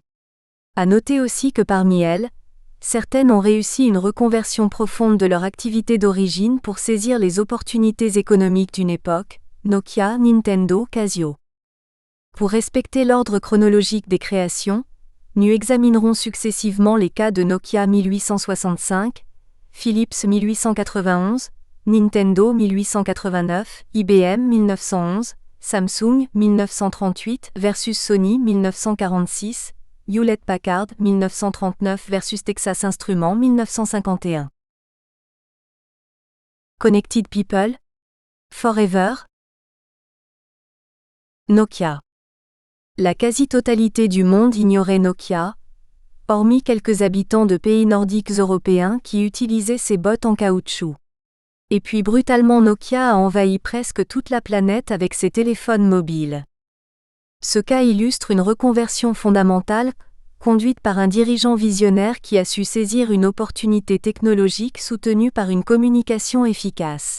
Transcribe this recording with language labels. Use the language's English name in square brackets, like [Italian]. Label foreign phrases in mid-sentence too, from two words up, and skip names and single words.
[French] À noter aussi que parmi elles, certaines ont réussi une reconversion profonde de leur activité d'origine pour saisir les opportunités économiques d'une époque, Nokia, Nintendo, Casio. Pour respecter l'ordre chronologique des créations, nous examinerons successivement les cas de Nokia 1865, Philips 1891, Nintendo 1889, IBM 1911, Samsung 1938 versus Sony 1946, Hewlett-Packard 1939 versus Texas Instruments 1951. [English] Connected People? Forever? [French] Nokia. La quasi-totalité du monde ignorait Nokia, hormis quelques habitants de pays nordiques européens qui utilisaient ces bottes en caoutchouc. Et puis brutalement Nokia a envahi presque toute la planète avec ses téléphones mobiles. Ce cas illustre une reconversion fondamentale, conduite par un dirigeant visionnaire qui a su saisir une opportunité technologique soutenue par une communication efficace.